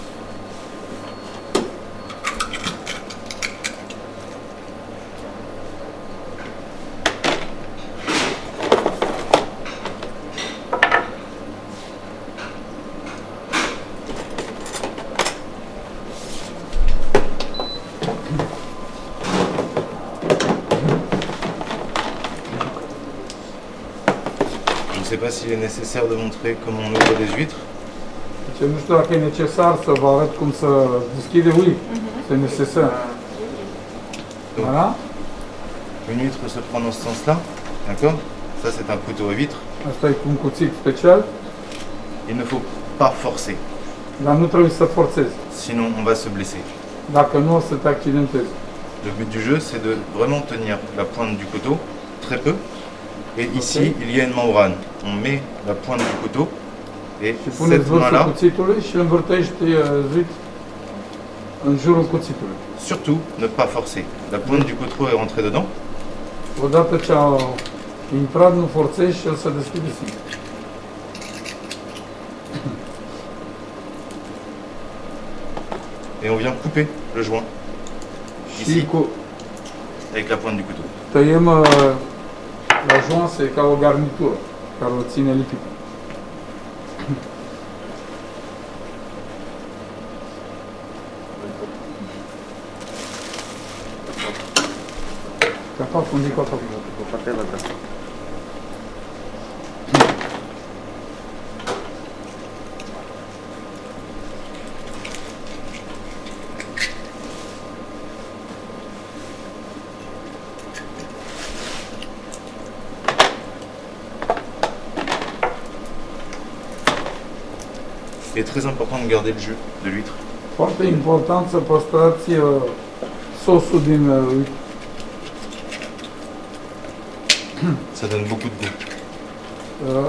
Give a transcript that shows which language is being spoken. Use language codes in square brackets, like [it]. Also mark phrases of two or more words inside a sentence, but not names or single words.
[fr] ne sais pas s'il est nécessaire de montrer comment on ouvre les huîtres. [ro] Deci nu știu dacă e necesar să vă arăt cum să deschide ui. [fr] C'est nécessaire. Voilà. Une huître se prend dans ce sens-là, d'accord? Ça, c'est un couteau à huître. [ro] Asta e cu un cuțit special, [fr] Il ne faut pas forcer, [ro] dar nu trebuie să forțezi. [fr] sinon on va se blesser. [ro] Dacă nu, o să te accidentezi. [fr] Le but du jeu, c'est de vraiment tenir la pointe du couteau, très peu. Et ici, il y a une membrane. On met la pointe du couteau et [ro] Și puneți [fr] cette [ro] vârful [fr] main-là, [ro] cuțitului și învârtești zuit în jurul cuțitului. [fr] surtout, ne pas forcer. La pointe du couteau est rentrée dedans. [ro] Odată ce a intrat, nu forțezi și el se deschide singur. [fr] Et on vient couper le joint [ro] Și [fr] Ici. [ro] cu [fr] avec la pointe du couteau. [ro] tăiem la joanse ca o garnitură care o ține lipită. Capacul unde-i capacul? [fr] Il est très important de garder le jus de l'huître. [ro] Foarte important să păstrați sosul din [fr] Ça donne beaucoup de goût.